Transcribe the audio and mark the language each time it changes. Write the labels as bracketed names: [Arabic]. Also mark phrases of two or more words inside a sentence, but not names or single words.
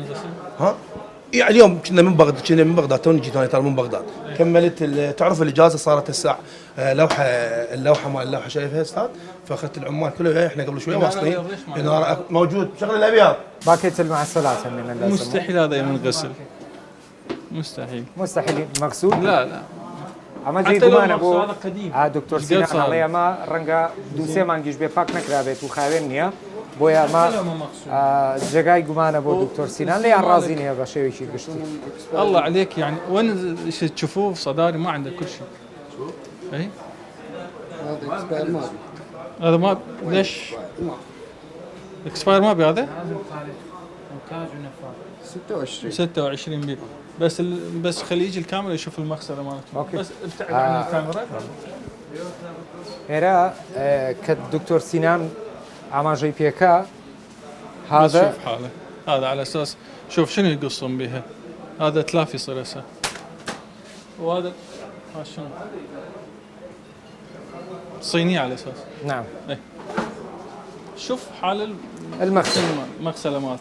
[Arabic] ها يعني اليوم كنا من بغداد توني جيت انا من بغداد كملت تعرف الاجازه صارت الساعه اللوحه مال اللوحه شايفها استاذ فاخذت العمال كلها احنا قبل شوي واصلين موجود شغل الابيض باكيت المعسلات من اللازم مستحيل هذا ينغسل مستحيل مغسول لا [Central Kurdish] ئەمە جێگومانە بۆ دکتۆر سینان هەڵەیە ئەمە ڕەنگە دووسێ مانگیش بێ پاک نەکرابێت و خاوێن نییە بۆیە ئەمە جێگای گومانە بۆ دکتۆر سینان لێیان ڕازی نییە بە شێوێکی گشتی. [Arabic] الله عليك يعني وين تشوفوه صداري ما عنده كل شيء. اي هذا ما ليش اكسباير ما هذا 26 بيت بس خليه يجي الكاميرا يشوف المغسله مالته بس ابتعد عن الكاميرا. [Central Kurdish] هێرا کە دکتۆر سینان ئاماژەی پێکا هذا [Arabic] شوف حاله هذا على اساس شوف شنو يقصون بها هذا تلاف يصير هسه وهذا شنو صينيه على اساس نعم اي شوف حال المغسله مالته